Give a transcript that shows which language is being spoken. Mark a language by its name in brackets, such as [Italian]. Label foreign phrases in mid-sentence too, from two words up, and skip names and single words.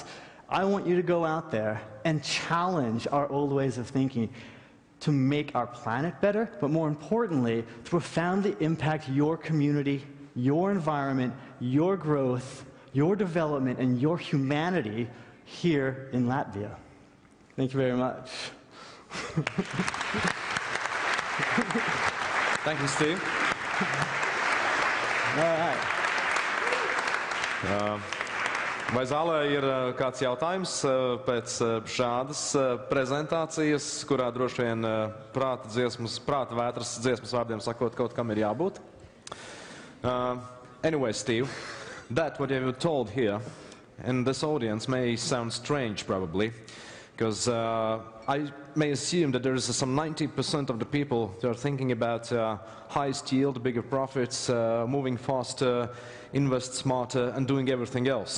[English] I want you to go out there and challenge our old ways of thinking to make our planet better, but more importantly, to profoundly impact your community, your environment, your growth, your development, and your humanity here in Latvia. Thank you very much. Thank you, Steve. All right. [Latvian] Vai zālē ir kāds jautājums pēc šādas prezentācijas, kurā droši vien prāta vētras dziesmas vārdiem sakot, kaut kam ir jābūt? [English] Anyway, Steve, that what you told here in this audience may sound strange, probably, because I may assume that there is some 90% of the people that are thinking about highest yield, bigger profits, moving faster, invest smarter, and doing everything else.